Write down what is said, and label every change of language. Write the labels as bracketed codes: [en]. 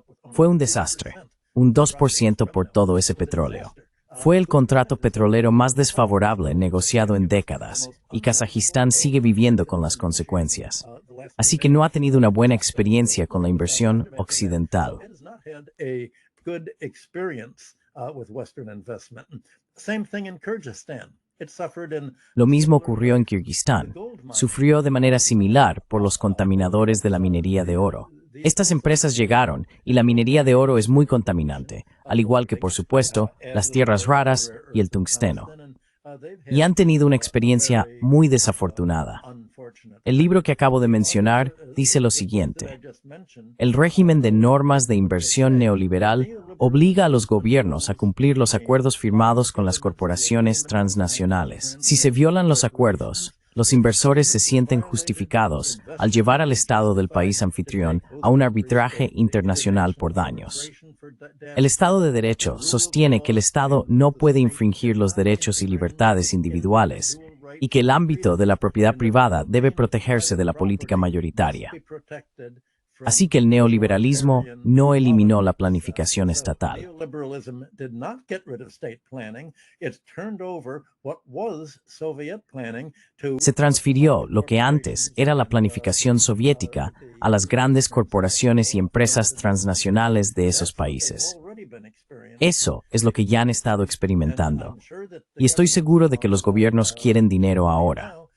[es] Fue un desastre, un 2% por todo ese petróleo. Fue el contrato petrolero más desfavorable negociado en décadas, y Kazajistán sigue viviendo con las consecuencias. Así que no ha tenido una buena experiencia con la inversión occidental. [en] Good experience with Western investment. Same thing in Kyrgyzstan. It suffered in [es] Lo mismo ocurrió en Kirguistán. Sufrió de manera similar por los contaminadores de la minería de oro. Estas empresas llegaron y la minería de oro es muy contaminante, al igual que, por supuesto, las tierras raras y el tungsteno. Y han tenido una experiencia muy desafortunada. El libro que acabo de mencionar dice lo siguiente. El régimen de normas de inversión neoliberal obliga a los gobiernos a cumplir los acuerdos firmados con las corporaciones transnacionales. Si se violan los acuerdos, los inversores se sienten justificados al llevar al Estado del país anfitrión a un arbitraje internacional por daños. El Estado de Derecho sostiene que el Estado no puede infringir los derechos y libertades individuales y que el ámbito de la propiedad privada debe protegerse de la política mayoritaria. Así que el neoliberalismo no eliminó la planificación estatal. [en] Neoliberalism did not get rid of state planning. It turned over what was Soviet planning to [es] Se transfirió lo que antes era la planificación soviética a las grandes corporaciones y empresas transnacionales de esos países. Eso es lo que ya han estado experimentando. Y estoy seguro de que los gobiernos quieren dinero ahora.